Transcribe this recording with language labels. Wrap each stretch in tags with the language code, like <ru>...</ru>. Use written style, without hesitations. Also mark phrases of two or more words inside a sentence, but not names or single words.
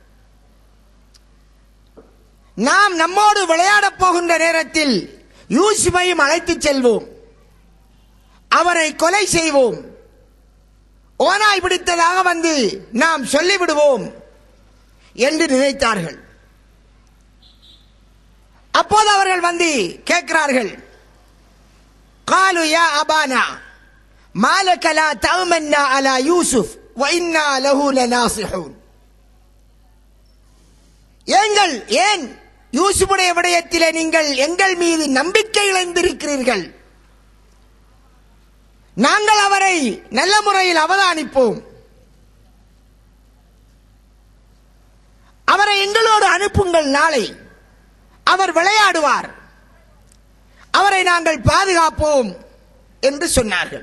<ta>நாம் நம்மோடு விளையாடப் போகின்ற நேரத்தில் யூசுஃபையும் அழைத்துச் செல்வோம், அவரை கொலை செய்வோம், ஓனாய் பிடித்ததாக வந்து நாம் சொல்லிவிடுவோம் என்று நினைத்தார்கள். அப்போது அவர்கள் வந்து கேட்கிறார்கள்,</ta> <ar>قالوا يا أبانا ما لك لا تأمنا على يوسف وإنا له لناصحون.</ar> <ta>ஏன் யூசுஃபுடைய விடயத்திலே நீங்கள் எங்கள் மீது நம்பிக்கை இழந்திருக்கிறீர்கள்? நாங்கள் அவரை நல்ல முறையில் அவதானிப்போம், அவரை எங்களோடு அனுப்புங்கள், நாளை அவர் விளையாடுவார், அவரை நாங்கள் பாதுகாப்போம் என்று சொன்னார்கள்.</ta>